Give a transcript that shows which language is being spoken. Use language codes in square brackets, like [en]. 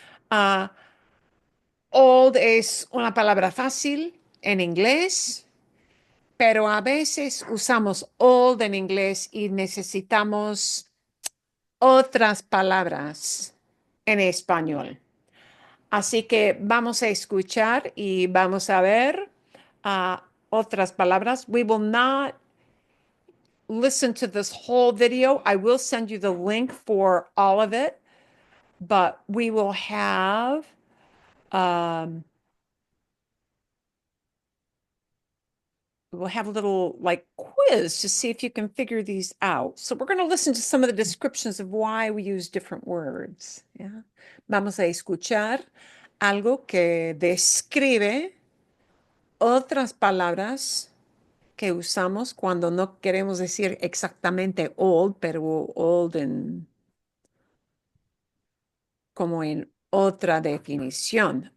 [es] Ah, old es una palabra fácil en inglés, pero a veces usamos old en inglés y necesitamos otras palabras en español. Así que vamos a escuchar y vamos a ver otras palabras. [en] We will not listen to this whole video. I will send you the link for all of it, but we will have a little like quiz to see if you can figure these out. So we're going to listen to some of the descriptions of why we use different words. Yeah. [es] Vamos a escuchar algo que describe otras palabras que usamos cuando no queremos decir exactamente old, pero old como en otra definición.